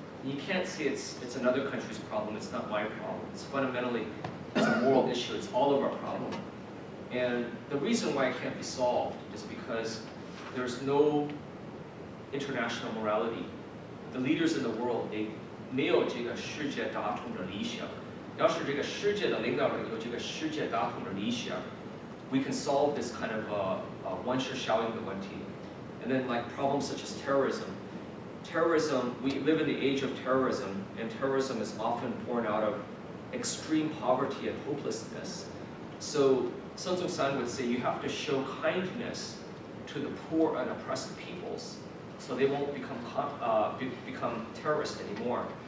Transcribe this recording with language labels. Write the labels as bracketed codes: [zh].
[en] You can't say it's another country's problem. It's not my problem. It's fundamentally it's a moral issue. It's all of our problem. And the reason why it can't be solved is because there's no international morality. The leaders in the world, they [zh] 没有这个世界大同的理想。要是这个世界的领导人有这个世界大同的理想 [en] we can solve this kind of [zh] 温室效应的问题。 [en] And then like problems such as terrorism. Terrorism, we live in the age of terrorism, and terrorism is often born out of extreme poverty and hopelessness. So Sun Zong-san would say you have to show kindness to the poor and oppressed peoples so they won't become terrorists anymore.